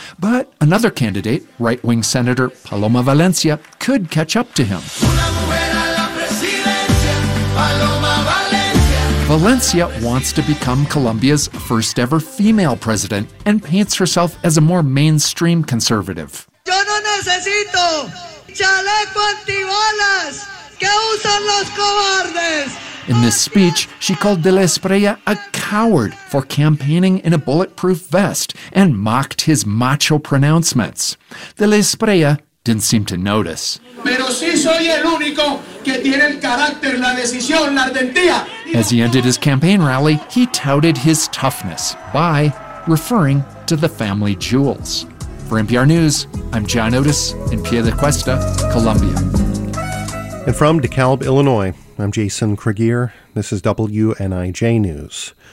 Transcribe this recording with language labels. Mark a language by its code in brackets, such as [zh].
[en] But another candidate, right-wing Senator Paloma Valencia, could catch up to him. Valencia wants to become Colombia's first ever female president and paints herself as a more mainstream conservative. [es] Yo no necesito chaleco antibalas que usan los cobardes. [en] In this speech, she called De La Espreia a coward for campaigning in a bulletproof vest and mocked his macho pronouncements. De La Espreia didn't seem to notice. [es] Pero sí soy el único que tiene el carácter, la decisión, la ardentía. [en] As he ended his campaign rally, he touted his toughness by referring to the family jewels. For NPR News, I'm John Otis in Pie de Cuesta, Colombia. And from DeKalb, Illinois, I'm Jason Kregier. This is WNIJ News.